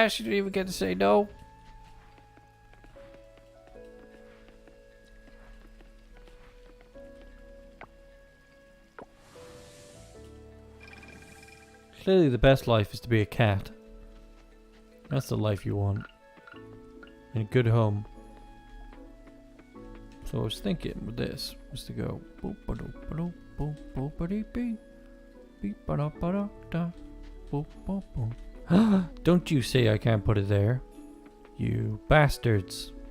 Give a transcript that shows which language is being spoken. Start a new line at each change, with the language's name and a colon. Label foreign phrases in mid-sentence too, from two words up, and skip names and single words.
English: You don't even get to say no. Clearly the best life is to be a cat. That's the life you want. In a good home. So I was thinking with this was to go boop ba doop ba doop boop boop ba dee bee beep ba da ba da da boop boop boop. Don't you say I can't put it there. You bastards.